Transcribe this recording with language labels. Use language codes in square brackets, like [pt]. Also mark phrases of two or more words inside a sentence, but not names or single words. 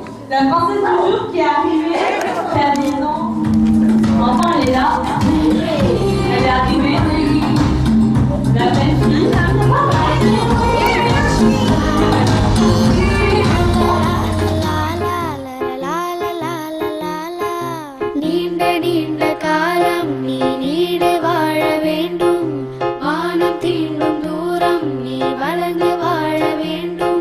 [fr] La pensée du jour qui est arrivée, qui a dit non. Enfin, elle est là. Elle est arrivée. La belle fille. [ta] நீண்ட நீண்ட காலம் நீ நீடு வாழ வேண்டும். வானம் தீண்டும் தூரம் நீ வளர்ந்து வாழ வேண்டும்.